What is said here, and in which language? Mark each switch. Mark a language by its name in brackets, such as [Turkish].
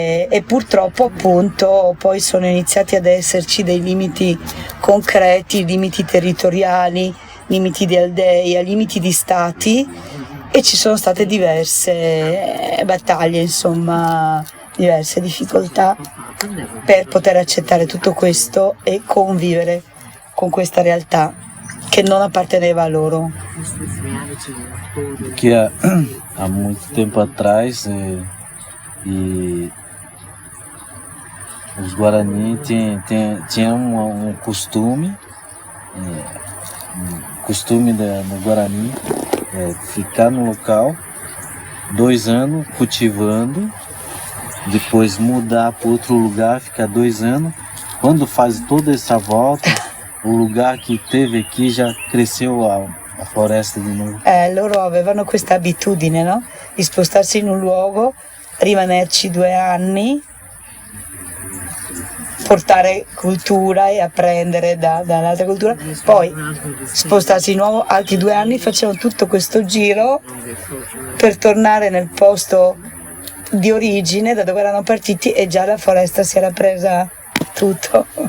[Italian] E purtroppo appunto poi sono iniziati ad esserci dei limiti concreti, limiti territoriali, limiti di aldeia, limiti di stati e ci sono state diverse battaglie, insomma, diverse difficoltà per poter accettare tutto questo e convivere con questa realtà che non apparteneva a loro. [Portuguese] Che há muito tempo atrás e os Guarani tinham um costume no Guarani ficar no local 2 anos cultivando, depois mudar para outro lugar, ficar 2 anos. Quando faz toda essa volta, o lugar que teve aqui já cresceu a floresta [Italian] di nuovo. Loro avevano questa abitudine, no? Di spostarsi in un luogo, rimanerci 2 anni portare cultura e apprendere dall'altra cultura, poi spostarsi di nuovo altri 2 anni, facevano tutto questo giro per tornare nel posto di origine da dove erano partiti e già la foresta si era presa tutto.